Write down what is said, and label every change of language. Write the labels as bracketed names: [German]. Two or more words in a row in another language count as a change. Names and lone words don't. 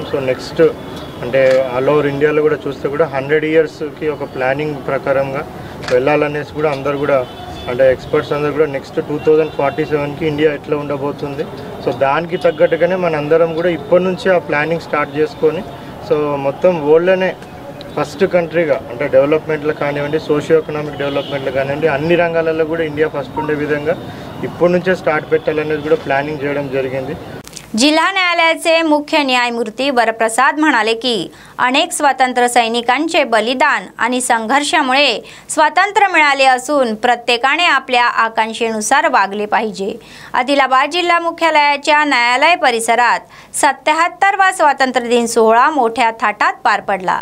[English] so next [Telugu] అంటే [English] all over India [Telugu] కూడా చూస్తే కూడా 100 ఇయర్స్కి ఒక ప్లానింగ్ ప్రకారంగా వెళ్ళాలనేసి కూడా అందరు కూడా అంటే ఎక్స్పర్ట్స్ అందరూ కూడా నెక్స్ట్ 2047కి ఇండియా ఎట్లా ఉండబోతుంది, సో దానికి తగ్గట్టుగానే మనందరం కూడా ఇప్పటి నుంచి ఆ [English] planning start [Telugu] చేసుకొని సో మొత్తం వరల్డ్లోనే [English] first country [Telugu] అంటే డెవలప్మెంట్లో కానివ్వండి, [English] socio economic development [Telugu] కానివ్వండి, అన్ని రంగాలలో కూడా [English] India first [Telugu] ఉండే విధంగా इప్పటి నుంచే స్టార్ट పెట్టాలనేది కూడా ప్లానింग చేయడం జరిగింది। [Marathi] जिल्हा न्यायालयाचे मुख्य न्यायमूर्ती वरप्रसाद म्हणाले की अनेक स्वातंत्र्य सैनिकांचे बलिदान आणि संघर्षामुळे स्वातंत्र्य मिळाले असून प्रत्येकाने आपल्या आकांक्षेनुसार वागले पाहिजे। आदिलाबाद जिल्हा मुख्यालयाच्या न्यायालय परिसरात 77वा स्वातंत्र्य दिन सोहळा मोठ्या थाटात पार पडला।